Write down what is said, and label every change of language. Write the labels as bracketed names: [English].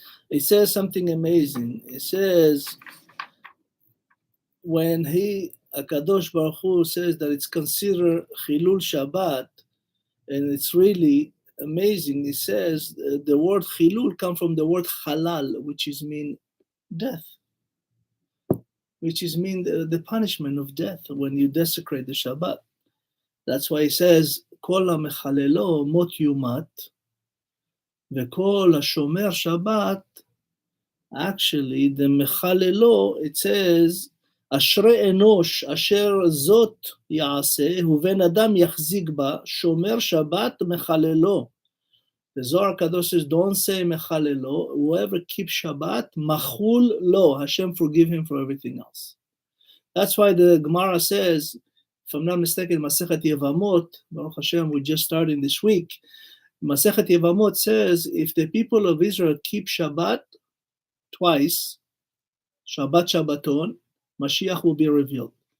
[English] It says something amazing. It says, when HaKadosh Baruch Hu says that it's considered Chilul Shabbat, and it's really amazing. It says the word Chilul comes from the word Halal, which is mean death, which is mean the punishment of death when you desecrate the Shabbat. That's why it says, [Hebrew] Kol ha'mechalelo mot yumat. וכל השומר שבת, actually, the מחללו, [English] it says, [Hebrew] אשרי אנוש אשר זאת יעשה, ובן אדם יחזיק בה, שומר שבת מחללו. [English] The Zohar Kadosh says, don't say mechalelo, whoever keeps Shabbat, machul lo, Hashem forgive him for everything else. That's why the Gemara says, if I'm not mistaken, Masechet Yevamot, Baruch Hashem, we're just starting this week, Masechet Yevamot says, if the people of Israel keep Shabbat twice, Shabbat Shabbaton, Mashiach will be revealed.